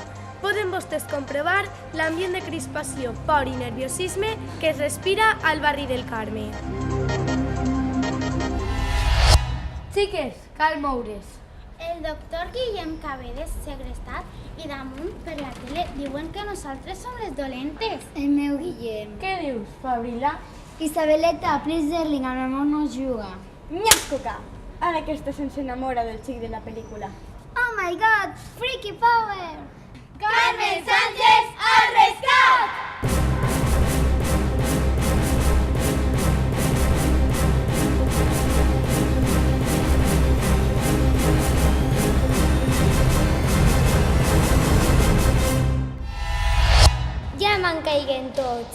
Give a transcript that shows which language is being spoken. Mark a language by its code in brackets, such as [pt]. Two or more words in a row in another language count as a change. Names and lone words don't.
[ca] Poden vostès comprovar l'ambient de crispació, por i nerviosisme que es respira al barri del Carme. Xiques, cal moure's. El doctor Guillem Cabedes, segrestat, i damunt per la tele diuen que nosaltres som les dolentes. El meu Guillem. Què dius, Fabrila? Isabeleta, [en] please darling, [ca] el meu no juga. Nyascoca! Ara aquesta se'ns enamora del xic de la pel·lícula. [en] Oh my god, freaky power! [ca] Carmen Sánchez al rescat! Ja me'n caiguen tots.